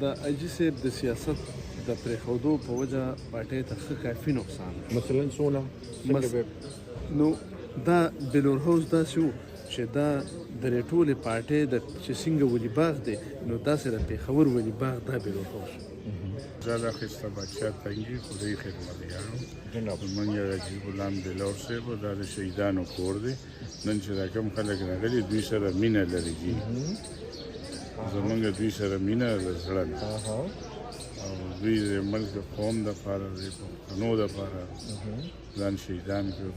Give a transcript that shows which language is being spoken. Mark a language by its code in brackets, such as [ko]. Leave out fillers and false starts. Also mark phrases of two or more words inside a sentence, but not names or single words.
[ps] د حاجي صاحب د سیاست د پرېښودو په وجه پارټۍ ته ښه کافي نقصان مثلا څونه نو دا بلور هاوس داسې و چې دا د ټولې پارټۍ د چې څنګه ولي باغ دی نو داسې د پېښور ولي باغ دا بلور هاوس. زیادہ خستہ بادشاہ تنگی خدای خدمتیانو زمونږ حاجي غلام بلور صاحب دا د شهیدانو کور دی. نن چې دا کوم خلک راغلي دوی سره مینه لري دي، زمونږ دوی سره مینه د زړه نه او دوی د ملک قوم دپاره د پښتنو دپاره ځان شهیدان کړو.